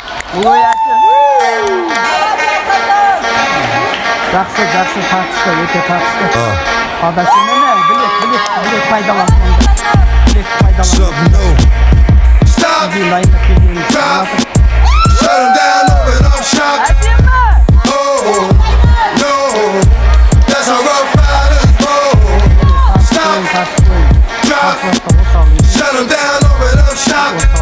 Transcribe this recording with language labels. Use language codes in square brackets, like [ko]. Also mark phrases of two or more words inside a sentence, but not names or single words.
[kk] Жақсы тартысты, өте тартысты. Адашым мені, білек пайдалан. Білек пайдалан. [en] Something new. Stop. Drop. Shut them down, open up shop. Oh, no. That's how rough riders roll. Stop. Drop. Shut them down, open up shop.